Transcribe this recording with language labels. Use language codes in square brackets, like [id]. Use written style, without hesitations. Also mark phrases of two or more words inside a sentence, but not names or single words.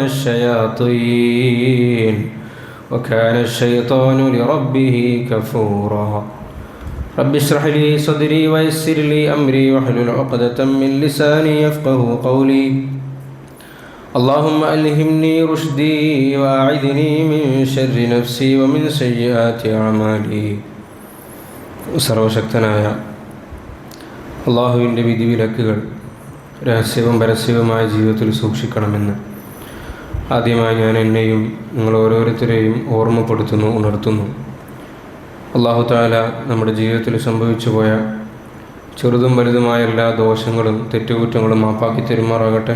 [ar] الشياطين وكان الشيطان لربه كفورا رب اشرح لي صدري ويسر لي أمري واحلل عقدة من لساني يفقه قولي اللهم ألهمني رشدي وأعذني من شر نفسي ومن سيئات أعمالي. [ml] സർവശക്തനായ അള്ളാഹുവിൻ്റെ വിധിവിലക്കുകൾ രഹസ്യവും പരസ്യവുമായ ജീവിതത്തിൽ സൂക്ഷിക്കണമെന്ന് ആദ്യമായി ഞാൻ എന്നെയും നിങ്ങൾ ഓരോരുത്തരെയും ഓർമ്മപ്പെടുത്തുന്നു, ഉണർത്തുന്നു. [ar] الله تعالى [ml] നമ്മുടെ ജീവിതത്തിൽ സംഭവിച്ചു പോയ ചെറുതും വലുതുമായ എല്ലാ ദോഷങ്ങളും തെറ്റുകുറ്റങ്ങളും മാപ്പാക്കി തരുമാറാകട്ടെ.